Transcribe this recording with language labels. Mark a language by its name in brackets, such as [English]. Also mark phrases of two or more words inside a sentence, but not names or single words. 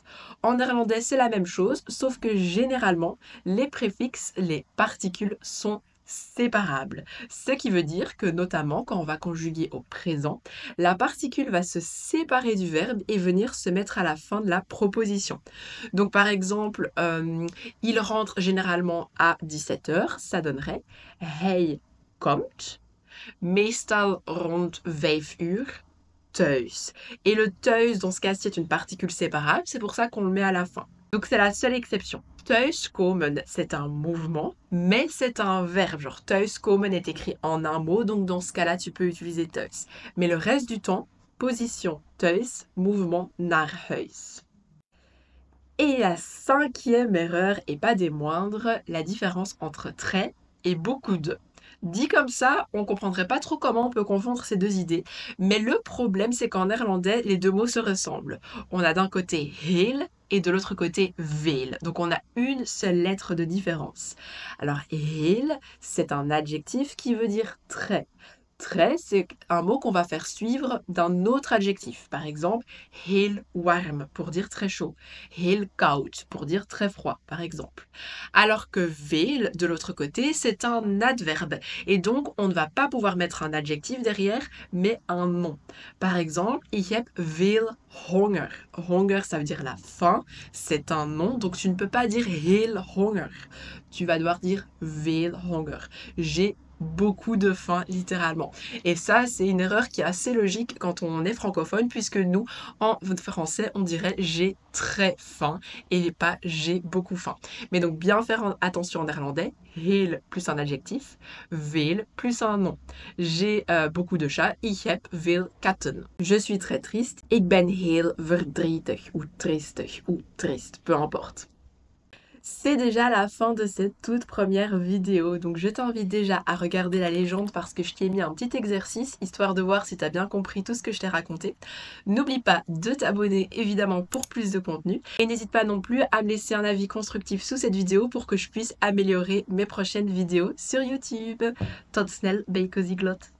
[French] En néerlandais, c'est la même chose, sauf que généralement, les préfixes, les particules sont séparables. Ce qui veut dire que notamment quand on va conjuguer au présent, la particule va se séparer du verbe et venir se mettre à la fin de la proposition. Donc par exemple, il rentre généralement à 17h, ça donnerait [Dutch] Hij komt meestal rond 5 uur thuis. [French] Et le thuis, dans ce cas-ci, c'est une particule séparable, c'est pour ça qu'on le met à la fin. Donc c'est la seule exception. Thuiskomen, c'est un mouvement, mais c'est un verbe. Genre thuiskomen est écrit en un mot, donc dans ce cas-là, tu peux utiliser thuis. Mais le reste du temps, position thuis, mouvement [Dutch] naar huis. [French] Et la cinquième erreur, et pas des moindres, la différence entre très et beaucoup de. Dit comme ça, on comprendrait pas trop comment on peut confondre ces deux idées, mais le problème c'est qu'en néerlandais, les deux mots se ressemblent. On a d'un côté heel et de l'autre côté veel, donc on a une seule lettre de différence. Alors heel, c'est un adjectif qui veut dire très. Très, c'est un mot qu'on va faire suivre d'un autre adjectif. Par exemple, [Dutch] heel warm [French] pour dire très chaud. [Dutch] Heel koud [French] pour dire très froid, par exemple. Alors que veel, de l'autre côté, c'est un adverbe. Et donc, on ne va pas pouvoir mettre un adjectif derrière, mais un nom. Par exemple, [Dutch] ich heb veel honger. [French] Honger, ça veut dire la faim. C'est un nom, donc tu ne peux pas dire [Dutch] heel honger. [French] Tu vas devoir dire [Dutch] veel honger. [French] J'ai beaucoup de faim, littéralement. Et ça, c'est une erreur qui est assez logique quand on est francophone, puisque nous, en français, on dirait j'ai très faim et pas j'ai beaucoup faim. Mais donc, bien faire attention en néerlandais. Heel plus un adjectif, veel plus un nom. J'ai beaucoup de chats. [Dutch] Ich heb veel katten. [French] Je suis très triste. [Dutch] Ik ben heel verdrietig [French] ou triestig ou triste, peu importe. C'est déjà la fin de cette toute première vidéo, donc je t'invite déjà à regarder la légende parce que je t'ai mis un petit exercice, histoire de voir si tu as bien compris tout ce que je t'ai raconté. N'oublie pas de t'abonner évidemment pour plus de contenu, et n'hésite pas non plus à me laisser un avis constructif sous cette vidéo pour que je puisse améliorer mes prochaines vidéos sur YouTube. [Dutch] Tot snel bij Cozy Glot.